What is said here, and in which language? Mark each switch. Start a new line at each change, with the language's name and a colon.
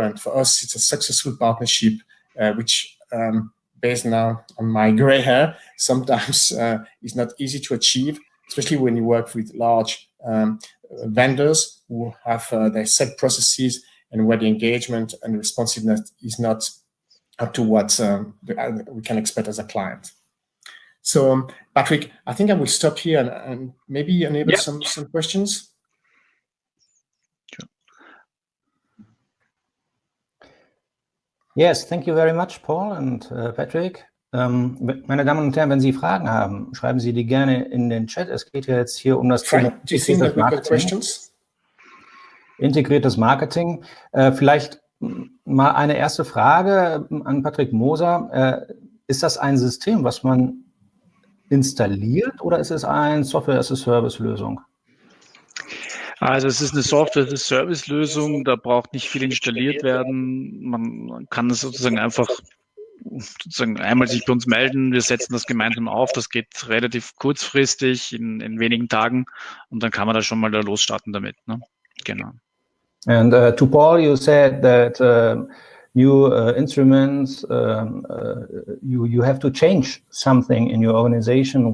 English: And for us, it's a successful partnership, which based now on my gray hair, sometimes is not easy to achieve, especially when you work with large vendors who have their set processes and where the engagement and responsiveness is not up to what we can expect as a client. So, Patrick, I think I will stop here and maybe enable some questions. Sure. Yes, thank you very much, Paul and Patrick.
German: Meine Damen und Herren, wenn Sie Fragen haben, schreiben Sie die gerne in den Chat. Es geht ja jetzt hier um das Thema integriertes Marketing. Integriertes Marketing. Vielleicht mal eine erste Frage an Patrick Moser. Ist das ein System, was man installiert, oder ist es eine Software-as-a-Service-Lösung? Also es ist eine Software-as-a-Service-Lösung, da braucht nicht viel installiert werden. Man kann es sozusagen einfach einmal sich bei uns melden, wir setzen das gemeinsam auf, das geht relativ kurzfristig, in wenigen Tagen, und dann kann man da schon mal da losstarten damit. Ne? Genau.
English: And to Paul, you said that new instruments, you have to change something in your organization.